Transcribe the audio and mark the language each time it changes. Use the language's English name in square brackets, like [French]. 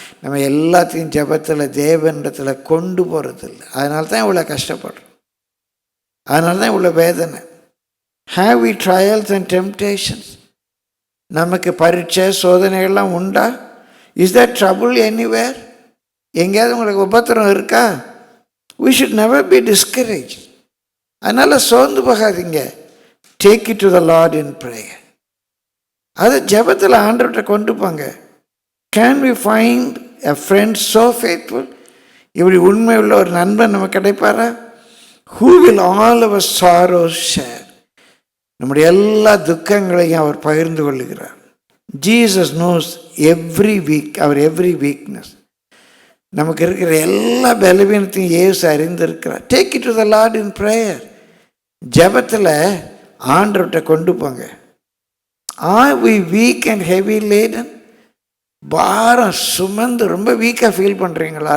[Tamil] நம்ம எல்லாத்தையும் ஜெபத்தில் தேவனிடத்தில் கொண்டு போகிறதில்ல. அதனால தான் இவ்வளோ கஷ்டப்படுறோம். அதனால தான் இவ்வளோ வேதனை. [English] Have we trials and temptations. [Tamil] நமக்கு பரீட்சை சோதனைகள்லாம் உண்டா? [English] Is that trouble anywhere? [Tamil] எங்கேயாவது உங்களுக்கு உபத்திரம் இருக்கா? [English] We should never be discouraged. [Tamil] அதனால் சோர்ந்து போகாதீங்க. [English] Take it to the Lord in prayer. [Tamil] அதை ஜெபத்தில் ஆண்டவர்கிட்ட கொண்டு போங்க. [English] Can we find a friend so faithful? [Tamil] இப்படி உண்மை உள்ள ஒரு நண்பன் நமக்கு கிடைப்பாரா? [English] Who will all our sorrows share? [Tamil] நம்முடைய எல்லா துக்கங்களையும் அவர் பகிர்ந்து கொள்ளுகிறார். [English] Jesus knows every weak, our every weakness. [Tamil] நமக்கு இருக்கிற எல்லா பலவீனத்தையும் இயேசு அறிந்திருக்கிறார். [English] Take it to the lord in prayer. [Tamil] ஜெபத்தில் ஆண்டவர்கிட்ட கொண்டு போங்க. [English] Are we weak and heavy laden. [Tamil] பாரம் சுமந்து ரொம்ப வீக்காக ஃபீல் பண்ணுறீங்களா?